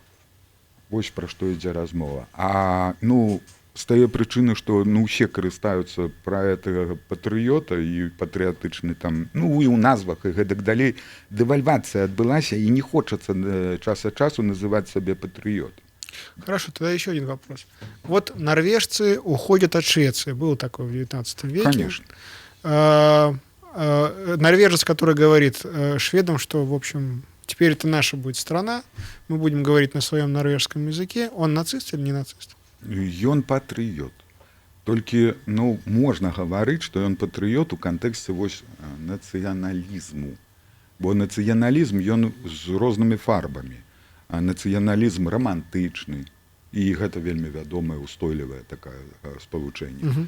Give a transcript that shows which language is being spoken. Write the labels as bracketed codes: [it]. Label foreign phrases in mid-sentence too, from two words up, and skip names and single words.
[be] Вось пра што ідзе размова. А ну з тае прычыны, што ну ўсе карыстаюцца пра гэтага патрыёта і патрыятычны там, ну і ў назвах і гэтак далей, дэвальвацыя адбылася і не хочацца час ад часу называць сабе патрыётам. [ru] Хорошо, тогда еще один вопрос. Вот норвежцы уходят от Швеции. Было такое в 19 веке. Конечно. Норвежец, который говорит шведам, что, в общем, теперь это наша будет страна, мы будем говорить на своем норвежском языке, он нацист или не нацист? [be] Ён патрыёт. Толькі ну можна гаварыць, што ён патрыёт у кантэксце вось нацыяналізму. Бо нацыяналізм ён з рознымі фарбамі. Нацыяналізм романтычны, і гэта вельмі вядомае устойлівае такое спалучэнне.